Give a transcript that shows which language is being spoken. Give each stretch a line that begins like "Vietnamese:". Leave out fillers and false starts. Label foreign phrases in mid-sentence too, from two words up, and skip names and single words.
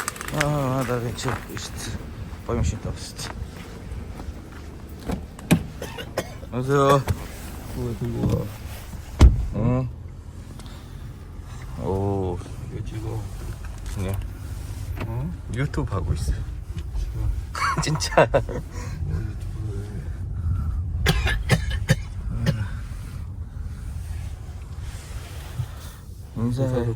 Mongolian: дараагийн чи шүү дээ. Гоё машин тав шүү дээ.
Korean: 안녕하세요. 응. 오, 이거 찍어. 그냥 어? 유튜브 하고 있어. 진짜. 인사해.